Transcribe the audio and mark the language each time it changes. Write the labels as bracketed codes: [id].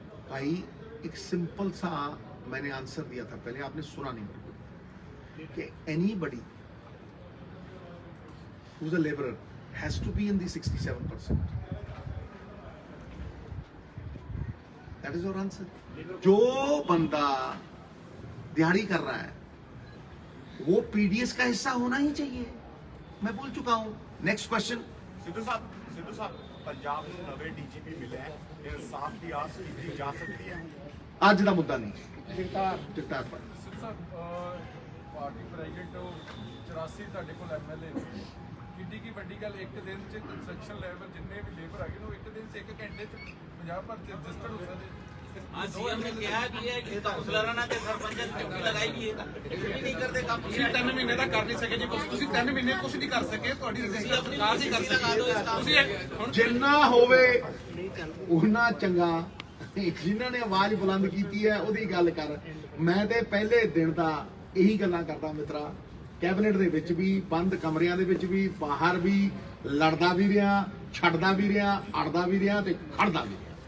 [hi] भाई एक सिंपल सा मैंने आंसर दिया था पहले, आपने सुना नहीं मेरे को, कि anybody [en] who's a laborer has to be in the 67%. That is your answer. [hi] जो बंदा दिहाड़ी कर रहा है वो पीडीएस का हिस्सा होना ही चाहिए, मैं बोल चुका हूं। Next question. [pa] ਸਿੱਧੂ ਸਾਹਿਬ ਪੰਜਾਬ ਨੂੰ ਨਵੇਂ ਡੀਜੀਪੀ ਮਿਲੇ ਹੈ, ਇਨਸਾਫ ਦੀ ਆਸ ਕੀਤੀ ਜਾ ਸਕਦੀ ਹੈ? ਅੱਜ ਦਾ ਮੁੱਦਾ ਨਹੀਂ, ਚਿੱਟਾ ਪਰ ਸਿੱਧੂ ਸਾਹਿਬ ਪਾਰਟੀ ਪ੍ਰੈਜ਼ੀਡੈਂਟ 84 ਤੁਹਾਡੇ ਕੋਲ ਐਮਐਲਏ ਨੇ, ਕਿੱਡੀ ਕੀ ਵੱਡੀ ਗੱਲ, ਇੱਕ ਦਿਨ ਚ ਕੰਸਟਰਕਸ਼ਨ ਲੈਵਲ ਜਿੰਨੇ ਵੀ ਲੇਬਰ ਹੈਗੇ ਨੇ ਉਹ ਇੱਕ ਦਿਨ ਚ 1 ਘੰਟੇ ਚ ਪੰਜਾਬ ਭਰ ਚ ਰਜਿਸਟਰਡ ਹੋ ਸਕਦੇ। [hi] आज सीएम ने कहा कि ये काउंसलर ना ते सरपंच ड्यूटी लगाई भी है, ये नहीं करते काम। [pa] ਤੁਸੀਂ 3 ਮਹੀਨੇ ਦਾ ਕਰ ਨਹੀਂ ਸਕੇ ਜੀ, ਤੁਸੀਂ 3 ਮਹੀਨੇ ਕੁਝ ਨਹੀਂ ਕਰ ਸਕੇ, ਤੁਹਾਡੀ ਸਰਕਾਰ ਨਹੀਂ ਕਰ ਸਕੀ। ਤੁਸੀਂ ਹੁਣ ਜਿੰਨਾ ਹੋਵੇ ਉਹਨਾਂ ਚੰਗਾ, ਜਿਨ੍ਹਾਂ ਨੇ ਆਵਾਜ਼ ਬੁਲੰਦ ਕੀਤੀ ਹੈ ਉਹਦੀ ਗੱਲ ਕਰ। ਮੈਂ ਤੇ ਪਹਿਲੇ ਦਿਨ ਦਾ ਇਹੀ ਗੱਲਾਂ ਕਰਦਾ ਮਿੱਤਰਾ, ਕੈਬਨਿਟ ਦੇ ਵਿੱਚ ਵੀ, ਬੰਦ ਕਮਰਿਆਂ ਦੇ ਵਿੱਚ ਵੀ, ਬਾਹਰ ਵੀ, ਲੜਦਾ ਵੀ ਰਿਹਾ, ਛੱਡਦਾ ਵੀ ਰਿਹਾ, ਅੜਦਾ ਵੀ ਰਿਹਾ ਤੇ ਖੜਦਾ ਵੀ ਰਿਹਾ।